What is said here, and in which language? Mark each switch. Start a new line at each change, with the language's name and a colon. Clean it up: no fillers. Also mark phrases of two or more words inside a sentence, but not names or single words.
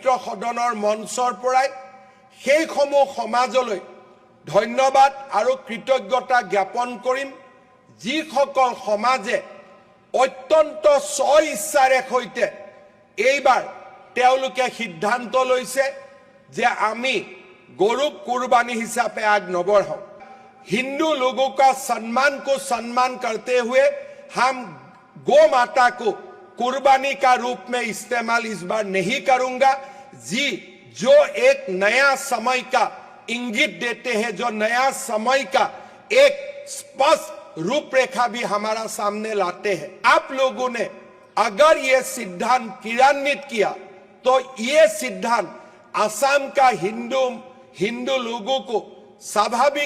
Assamese: সদনৰ মঞ্চৰ পৰাই সেই সমূহ সমাজলৈ ধন্যবাদ আৰু কৃতজ্ঞতা জ্ঞাপন কৰিম যিসকল সমাজে অত্যন্ত স্বইচ্ছাৰে সৈতে এইবাৰ তেওঁলোকে সিদ্ধান্ত লৈছে যে আমি গৰুক কুৰবানী হিচাপে আগনবঢ়াও
Hindi: हिंदू लोगों का सम्मान को सम्मान करते हुए हम गौ माता को कुर्बानी का रूप में इस्तेमाल इस बार नहीं करूंगा जो एक नया समय का इंगित देते हैं जो नया समय का एक स्पष्ट रूपरेखा भी हमारा सामने लाते हैं आप लोगों ने अगर ये सिद्धांत क्रियान्वित किया तो ये सिद्धांत असम का हिंदू लोगों को स्वाभाविक